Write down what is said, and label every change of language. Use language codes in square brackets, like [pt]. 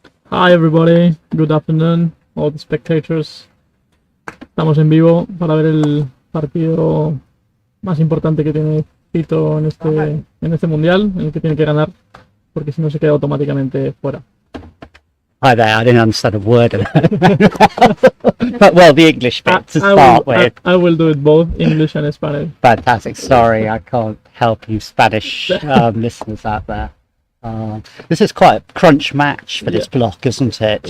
[en] Hi everybody, good afternoon, all the spectators. [es] Estamos en vivo para ver el partido más importante que tiene Pito en este mundial, en el que tiene que ganar, porque si no se queda automáticamente fuera. [en] Hi there, I didn't understand a word of that. But well, the English bit to start with. I will do it both English and Spanish. Fantastic. Sorry, I can't help you Spanish listeners out there. This is quite a crunch match for this block, isn't it?